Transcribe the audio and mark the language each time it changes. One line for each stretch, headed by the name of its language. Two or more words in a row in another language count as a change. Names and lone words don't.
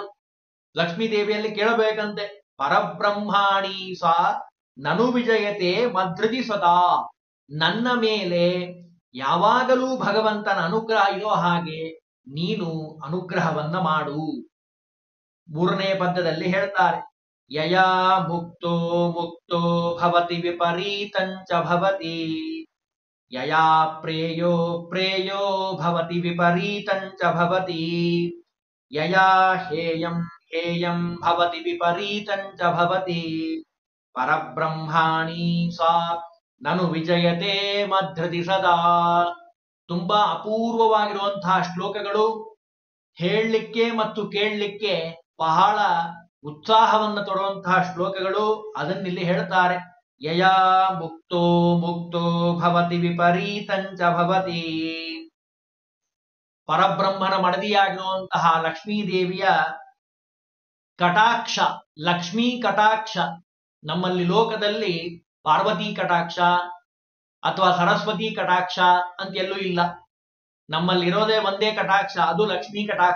Kannada: ಲಕ್ಷ್ಮೀದೇವಿಯಲ್ಲಿ ಕೇಳಬೇಕಂತೆ,
Sanskrit: ಪರಬ್ರಹ್ಮಾಣಿ ಸಾ ನನು ವಿಜಯತೆ ಮಧೃತಿ ಸದಾ.
Kannada: ನನ್ನ ಮೇಲೆ ಯಾವಾಗಲೂ ಭಗವಂತನ ಅನುಗ್ರಹ ಇರೋ ಹಾಗೆ ನೀನು ಅನುಗ್ರಹವನ್ನ ಮಾಡು. ಮೂರನೇ ಪದ್ಯದಲ್ಲಿ ಹೇಳ್ತಾರೆ,
Sanskrit: ಯಯಾ ಮುಕ್ತೋ ಮುಕ್ತೋ ಭವತಿ ವಿಪರೀತಂಚ ಭವತಿ, ಯಯಾ ಪ್ರೇಯೋ ಪ್ರೇಯೋ ಭವತಿ ವಿಪರೀತಂಚ ಭವತಿ, ಯಯಾ ಹೇಯಂ ಹೇಯಂ ಭವತಿ ವಿಪರೀತಂಚ ಭವತಿ, ಪರಬ್ರಹ್ಮಾಣಿ ಸಾ ನನು ವಿಜಯತೆ ಮಧೃತಿ ಸದಾ.
Kannada: ತುಂಬಾ ಅಪೂರ್ವವಾಗಿರುವಂತಹ ಶ್ಲೋಕಗಳು, ಹೇಳಲಿಕ್ಕೆ ಮತ್ತು ಕೇಳಲಿಕ್ಕೆ ಬಹಳ ಉತ್ಸಾಹವನ್ನು ತೊಡುವಂತಹ ಶ್ಲೋಕಗಳು. ಅದನ್ನಿಲ್ಲಿ ಹೇಳ್ತಾರೆ,
Sanskrit: ಯಯಾ ಮುಕ್ತೋ ಮುಕ್ತೋ ಭವತಿ ವಿಪರೀತಂಚ ಭವತಿ.
Kannada: ಪರಬ್ರಹ್ಮನ ಮಡದಿಯಾಗಿರುವಂತಹ ಲಕ್ಷ್ಮೀದೇವಿಯ ಕಟಾಕ್ಷ, ಲಕ್ಷ್ಮೀ ಕಟಾಕ್ಷ. ನಮ್ಮಲ್ಲಿ ಲೋಕದಲ್ಲಿ ಪಾರ್ವತಿ ಕಟಾಕ್ಷ ಅಥವಾ ಸರಸ್ವತಿ ಕಟಾಕ್ಷ ಅಂತ ಎಲ್ಲೂ ಇಲ್ಲ. ನಮ್ಮಲ್ಲಿರೋದೇ ಒಂದೇ ಕಟಾಕ್ಷ, ಅದು ಲಕ್ಷ್ಮೀ ಕಟಾಕ್ಷ.